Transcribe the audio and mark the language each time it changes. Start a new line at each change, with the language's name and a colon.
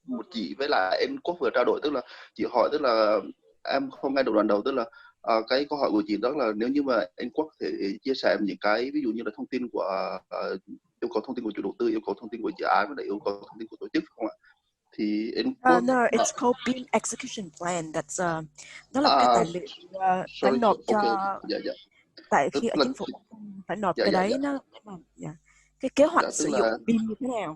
Vietnamese: Chị với lại anh Quốc vừa trao đổi, tức là chị hỏi, tức là em không nghe được đoạn đầu, tức là cái câu hỏi của chị đó là nếu như mà anh Quốc thể chia sẻ những cái ví dụ như là thông tin của yêu cầu thông tin của chủ đầu tư, yêu cầu thông tin của dự án và yêu cầu thông tin của tổ chức, không ạ? Thì anh Quốc
English: No, it's called BIM execution plan.
Vietnamese: That's đó là cái tài liệu phải nộp cho tại khi ở chính phủ phải nộp cái đấy nó cái kế hoạch sử dụng BIM như thế nào,